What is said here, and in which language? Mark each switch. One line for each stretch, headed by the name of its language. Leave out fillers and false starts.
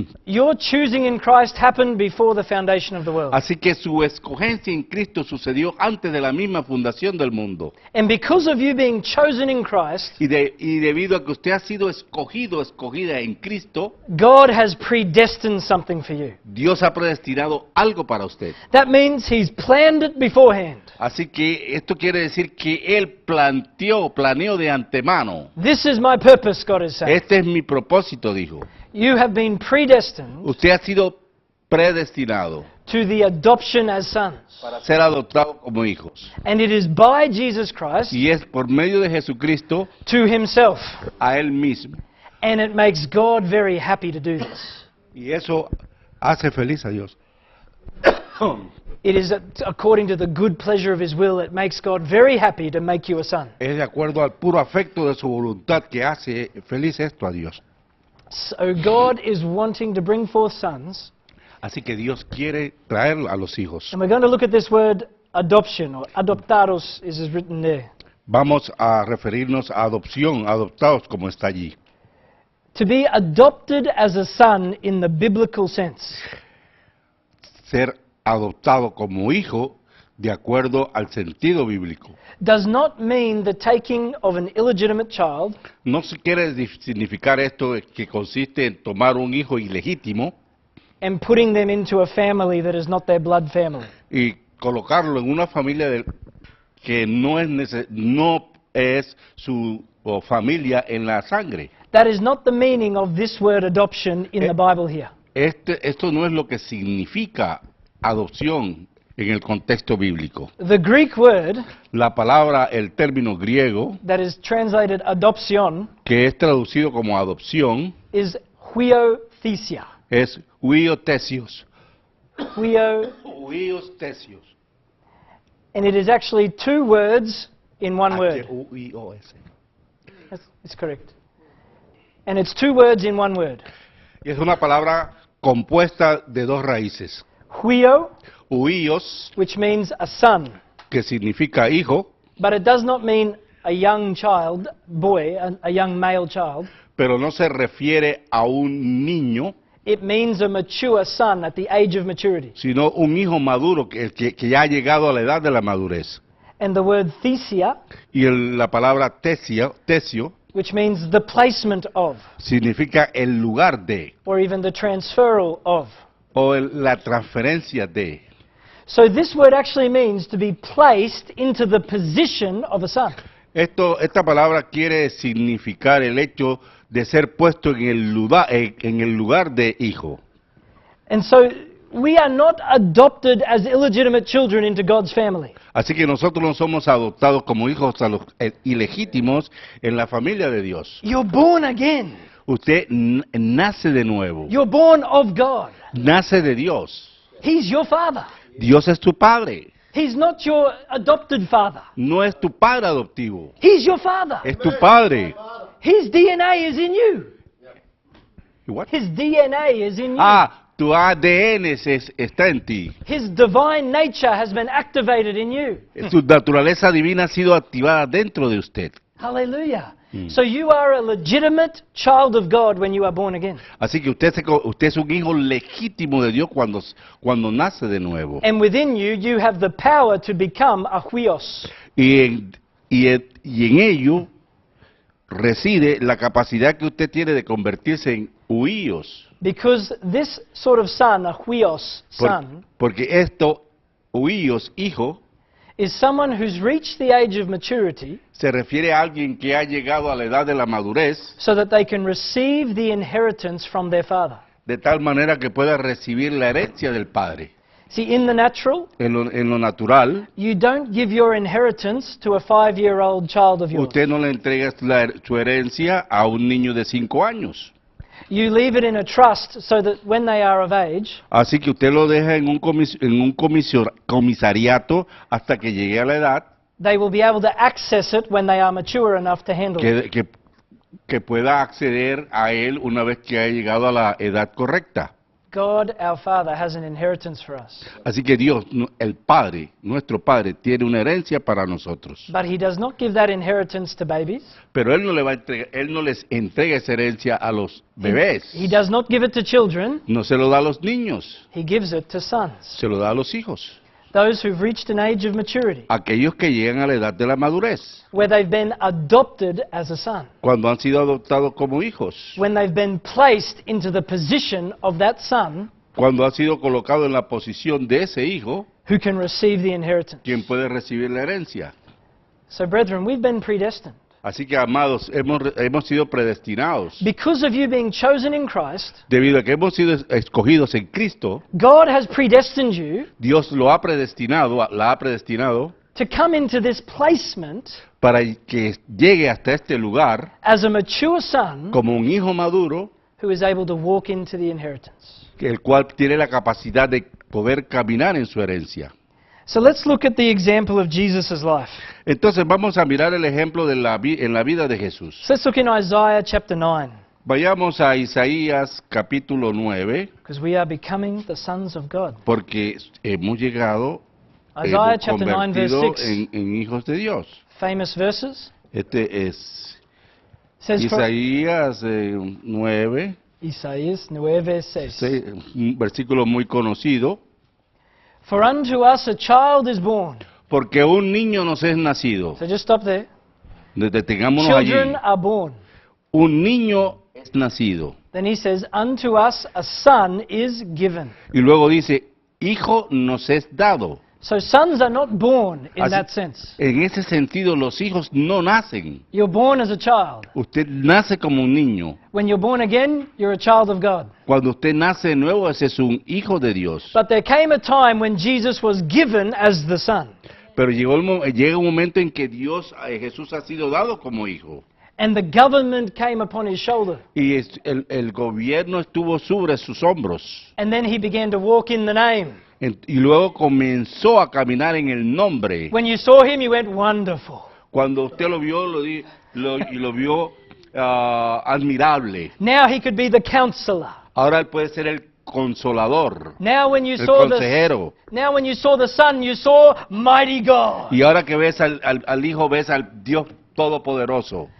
English: Your choosing in Christ happened before the foundation of the world.
Spanish: Así que su escogencia en Cristo sucedió antes de la misma fundación del mundo.
English: And because of you being chosen in Christ,
Spanish: Y debido a que usted ha sido escogido, escogida en Cristo,
English: God has predestined something for you.
Spanish: Dios ha predestinado algo para usted.
English: That means He's planned it beforehand.
Spanish: Así que esto quiere decir que Él planeó de antemano.
English: This is my purpose, God is saying.
Spanish: Este es mi propósito, dijo.
English: You have been predestined
Spanish: Usted ha sido predestinado
English: to the adoption as sons.
Spanish: para ser adoptado como hijos.
English: And it is by Jesus Christ
Spanish: Y es por medio de Jesucristo
English: to Himself.
Spanish: a Él mismo.
English: And it makes God very happy to do this.
Spanish: Y eso hace feliz a Dios.
English: It is according to the good pleasure of His will. It makes God very happy to make you a son.
Spanish: Es de acuerdo al puro afecto de su voluntad que hace feliz esto a Dios.
English: So God is wanting to bring forth sons.
Spanish: Así que Dios quiere traer a los hijos.
English: And we're going to look at this word adoption, or adoptados is written there.
Spanish: Vamos a referirnos a adopción, adoptados como está allí.
English: To be adopted as a son in the biblical sense
Spanish: Ser adoptado como hijo de acuerdo al sentido bíblico.
English: does not mean the taking of an illegitimate child
Spanish: No se quiere significar esto que consiste en tomar un hijo ilegítimo
English: and putting them into a family that is not their blood family.
Spanish: y colocarlo en una familia que no es su familia en la sangre.
English: That is not the meaning of this word adoption in the Bible here.
Spanish: Esto no es lo que significa adopción en el contexto bíblico.
English: The Greek word
Spanish: La palabra, el término griego,
English: that is translated adoption
Spanish: que es traducido como adopción,
English: is huiothesia.
Spanish: es huiotesios.
English: Huio,
Spanish: Huiotesios.
English: and it is actually two words in one word. H-U-I-O-S. That's correct. And it's two words in one word.
Spanish: Y es una palabra compuesta de dos raíces.
English: Huio,
Spanish: Huios,
English: which means a son,
Spanish: que significa hijo,
English: but it does not mean a young child, boy, a young male child.
Spanish: pero no se refiere a un niño,
English: It means a mature son at the age of maturity.
Spanish: sino un hijo maduro que ya ha llegado a la edad de la madurez.
English: And the word thesia,
Spanish: Y la palabra tesio,
English: which means the placement of,
Spanish: significa el lugar de,
English: or even the transferal of.
Spanish: o la transferencia de.
English: So this word actually means to be placed into the position of a son.
Spanish: Esta palabra quiere significar el hecho de ser puesto en el lugar de hijo.
English: And so we are not adopted as illegitimate children into God's family.
Spanish: Así que nosotros no somos adoptados como hijos a los ilegítimos en la familia de Dios.
English: You're born again.
Spanish: Usted nace de nuevo,
English: You're born of God.
Spanish: nace de Dios.
English: He's your father.
Spanish: Dios es tu padre,
English: He's not your adopted father.
Spanish: no es tu padre adoptivo,
English: He's your father.
Spanish: es tu padre.
English: His DNA is in you. What? His DNA is in you.
Spanish: Tu ADN está en ti.
English: His divine nature has been activated in you.
Spanish: Su naturaleza divina ha sido activada dentro de usted.
English: Hallelujah. So you are a legitimate child of God when you are born again.
Spanish: Así que usted es un hijo legítimo de Dios cuando nace de nuevo.
English: And within you, you have the power to become a huios.
Spanish: Y en ello reside la capacidad que usted tiene de convertirse en huíos.
English: Because this sort of son, a huios son,
Spanish: Porque huíos, hijo,
English: is someone who's reached the age of maturity
Spanish: se refiere a alguien que ha llegado a la edad de la madurez,
English: so that they can receive the inheritance from their father.
Spanish: de tal manera que pueda recibir la herencia del padre.
English: See, in the natural,
Spanish: En lo natural,
English: you don't give your inheritance to a 5-year-old child of yours.
Spanish: usted no le entrega su herencia a un niño de 5 años.
English: You leave it in a trust so that when they are of age,
Spanish: Así que usted lo deja en un comisariato hasta que llegue a la edad
English: they will be able to access it when they are mature enough to handle it.
Spanish: que pueda acceder a él una vez que haya llegado a la edad correcta.
English: God, our Father, has an inheritance for us.
Spanish: Así que Dios, el Padre, nuestro Padre, tiene una herencia para nosotros.
English: But He does not give that inheritance to babies.
Spanish: Pero Él no le va a entregar, Él no les entrega esa herencia a los bebés.
English: He does not give it to children.
Spanish: No se lo da a los niños,
English: He gives it to sons,
Spanish: se lo da a los hijos.
English: those who've reached an age of maturity,
Spanish: Aquellos que llegan a la edad de la madurez,
English: where they've been adopted as a son,
Spanish: cuando han sido adoptados como hijos,
English: when they've been placed into the position of that son
Spanish: cuando han sido colocados en la posición de ese hijo,
English: who can receive the inheritance.
Spanish: quien puede recibir la herencia.
English: So, brethren, we've been predestined.
Spanish: Así que, amados, hemos sido predestinados.
English: Because of you being chosen in Christ,
Spanish: Debido a que hemos sido escogidos en Cristo,
English: God has predestined you
Spanish: Dios lo ha predestinado, la ha predestinado
English: to come into this placement
Spanish: para que llegue hasta este lugar
English: as a mature son
Spanish: como un hijo maduro,
English: who is able to walk into the inheritance.
Spanish: el cual tiene la capacidad de poder caminar en su herencia.
English: So let's look at the example of Jesus' life.
Spanish: Entonces vamos a mirar el ejemplo de en la vida de Jesús.
English: So let's look in Isaiah chapter 9,
Spanish: Vayamos a Isaías capítulo 9,
English: because we are becoming the sons of God.
Spanish: porque hemos llegado,
English: Isaiah
Spanish: hemos
English: chapter 9 verse
Spanish: convertido
English: 6,
Spanish: en hijos de Dios.
English: famous verses.
Spanish: Este es
English: Says for
Spanish: Isaías 9, Isaías 9:6. un versículo muy conocido.
English: For unto us a child is born.
Spanish: Porque un niño nos es nacido.
English: So just stop there.
Spanish: Detengámonos allí.
English: Children are born.
Spanish: Un niño es nacido.
English: Then he says, unto us a son is given.
Spanish: Y luego dice, hijo nos es dado.
English: So sons are not born in
Spanish: Así-
English: that sense.
Spanish: En ese sentido, los hijos no nacen.
English: You're born as a child.
Spanish: Usted nace como un niño.
English: When you're born again, you're a child of God.
Spanish: Cuando usted nace de nuevo, ese es un hijo de Dios.
English: But there came a time when Jesus was given as the son.
Spanish: Pero llega un momento en que Jesús ha sido dado como hijo.
English: And the government came upon his shoulder.
Spanish: Y el gobierno estuvo sobre sus hombros.
English: And then he began to walk in the name.
Spanish: Y luego comenzó a caminar en el nombre.
English: When you saw him, you went, wonderful.
Spanish: Cuando usted lo vio, lo vio admirable.
English: Now he could be the counselor.
Spanish: Ahora él puede ser el consolador,
English: Now when you
Spanish: el
English: saw the
Spanish: consejero.
English: now when you saw the son, you saw mighty God.
Spanish: Y ahora que ves al hijo, ves al Dios Todopoderoso.